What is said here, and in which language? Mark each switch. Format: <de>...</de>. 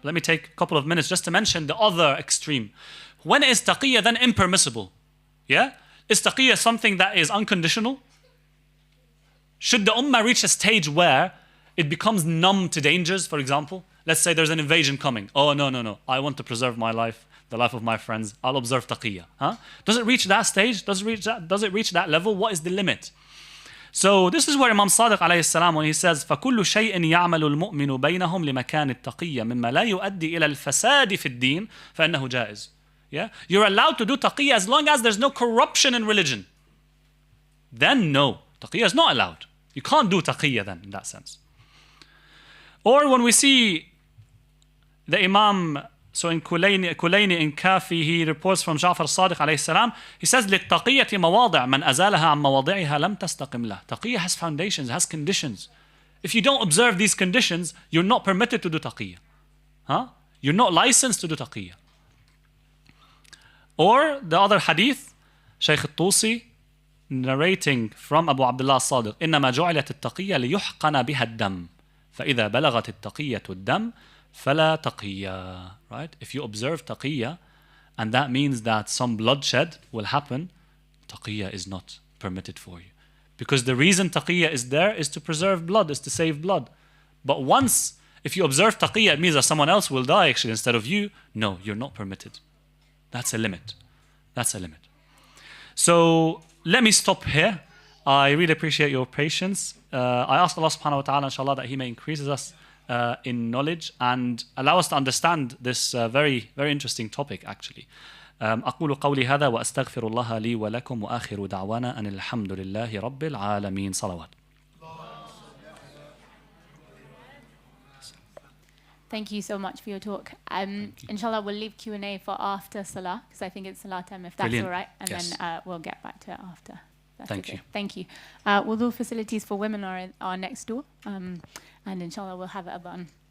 <en>Let me take a couple of minutes just to mention the other extreme. When is taqiyya then impermissible? Yeah? Is taqiyya something that is unconditional? Should the ummah reach a stage where it becomes numb to dangers, for example? Let's say there's an invasion coming. Oh, no. I want to preserve my life, the life of my friends. I'll observe taqiyya. Huh? Does it reach that stage? Does it reach that level? What is the limit? So this is where Imam Sadiq alayhi salam, when he says</en> <ar>فَكُلُّ شَيْءٍ يَعْمَلُ الْمُؤْمِنُ بَيْنَهُمْ لِمَكَانِ التَّقِيَّةِ مِمَّا لَا يُؤَدِّي إِلَى الْفَسَادِ فِي الدِّينِ فَإِنَّهُ جَائِزٌ.</ar> <en>Yeah? You're allowed to do taqiyya as long as there's no corruption in religion. Then no, taqiyya is not allowed. You can't do taqiyya then in that sense. Or when we see the Imam, so in Kulayni in Kafi, he reports from Ja'far Sadiq alayhi salam, he says,</en> <ar>لِلتَّقِيَّةِ مَوَاضِعْ مَنْ أَزَالَهَا عَنْ مَوَاضِعِهَا لَمْ تَسْتَقِمْ لَهُ.</ar> <en>Taqiyya has foundations, has conditions. If you don't observe these conditions, you're not permitted to do taqiyya. Huh? You're not licensed to do taqiyya. Or the other hadith, Shaykh al-Tusi, narrating from Abu Abdullah Sadiq,</en> <ar>إنما جعلت التقية ليحقن بها الدم فإذا بلغت التقية الدم فلا تقية.</ar> <en>Right? If you observe taqiyya, and that means that some bloodshed will happen, taqiyya is not permitted for you. Because the reason taqiyya is there is to preserve blood, is to save blood. But once, if you observe taqiyya, it means that someone else will die actually instead of you. No, you're not permitted. That's a limit. That's a limit. So let me stop here. I really appreciate your patience. I ask Allah subhanahu wa ta'ala, inshallah, that He may increase us in knowledge and allow us to understand this very, very interesting topic actually.</en> <ar>أقول قولي هذا وأستغفر الله لي ولكم وآخر دعوانا أن الحمد لله رب العالمين. صلوات.</ar> <en>Thank you so much for your talk. Inshallah, we'll leave Q&A for after Salah, because I think it's Salah time, if that's Brilliant. all right. And Yes. then we'll get back to it after. That's Thank okay. you. Thank you. Wudu facilities for women are next door. And inshallah, we'll have it adhan.</en>